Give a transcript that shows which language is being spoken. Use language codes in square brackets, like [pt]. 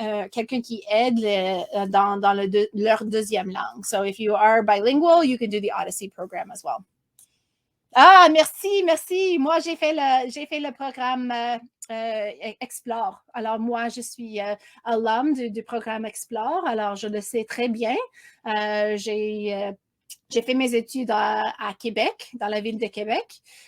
[fr] quelqu'un qui aide dans leur deuxième langue. [en] So if you are bilingual, you can do the Odyssey program as well. [fr] Ah, merci, merci. Moi, j'ai fait le programme Explore. Alors, moi, je suis alum du programme Explore. Alors, je le sais très bien. J'ai fait mes études à Québec, dans la ville de Québec.